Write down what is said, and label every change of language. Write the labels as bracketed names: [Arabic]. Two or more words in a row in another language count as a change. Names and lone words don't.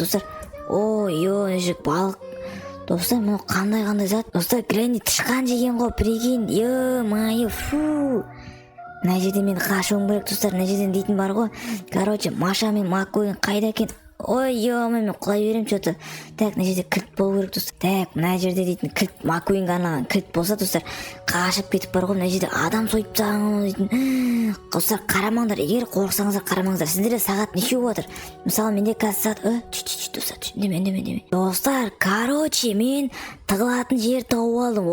[Kazakh] Достар, мына жерде балық. Достар, мұны қандай зат? Достар, Гренни тышқан жеген ғой, прикинь. [Russian] Ё-моё, фу. [Kazakh] Мына жерде мен қашуым керек, достар. Мына жерден дейтін бар ғой. Короче, Маша мен Маккуин қайда екен? Мен құлай берем что-то. Так, мына жерде кілт болу керек, достар. Так, мына жерде дейтін кілт Маккуинге арналған кілт болса, достар, қашып кетіп бар ғой. Мына жерде адам сойып тастаған дейтін. Достар, қарамаңдар, егер қорықсаңыздар қарамаңыздар. Сіздерде сағат неше болып жатыр? Мысалы, менде қазір сағат достар, деме. Достар, короче, мен тығылатын жер тауып алдым.